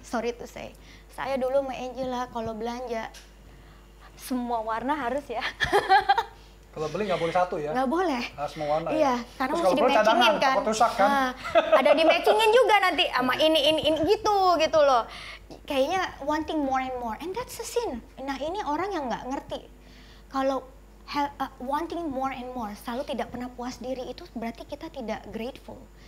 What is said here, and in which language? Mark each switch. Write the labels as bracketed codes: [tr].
[en] Sorry to say. [id] Saya dulu sama Angela kalau belanja semua warna harus ya. Kalau beli nggak boleh satu ya? Nggak boleh. Harus semua warna iya, ya? Karena terus mesti di-matchingin kan. Rusak, kan? Nah, ada di-matchingin juga nanti sama ini gitu loh. Kayaknya [en] wanting more and more, and that's a sin. [id] Nah ini orang yang nggak ngerti. Kalau [en] wanting more and more, [id] selalu tidak pernah puas diri, itu berarti kita tidak grateful.